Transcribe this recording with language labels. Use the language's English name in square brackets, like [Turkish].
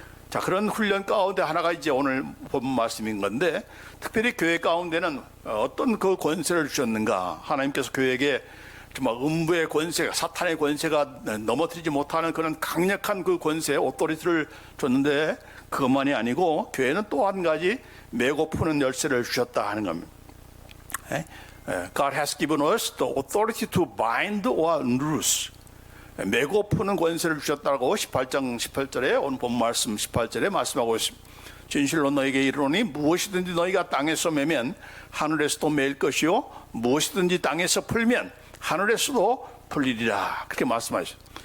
[Korean] 자, 그런 훈련 가운데 하나가 이제 오늘 본 말씀인 건데 특별히 교회 가운데는 어떤 그 권세를 주셨는가. 하나님께서 교회에게 정말 음부의 권세, 사탄의 권세가 넘어뜨리지 못하는 그런 강력한 그 권세, 오토리티를 줬는데 그것만이 아니고 교회는 또 한 가지 메고 푸는 열쇠를 주셨다 하는 겁니다. [English] God has given us the authority to bind or loose. [Korean] 메고 푸는 권세를 주셨다고 18장 18절에 오늘 본 말씀 18절에 말씀하고 있습니다. 진실로 너에게 이르노니 무엇이든지 너희가 땅에서 매면 하늘에서도 매일 것이요 무엇이든지 땅에서 풀면 하늘에서도 풀리리라. 그렇게 말씀하셨어요.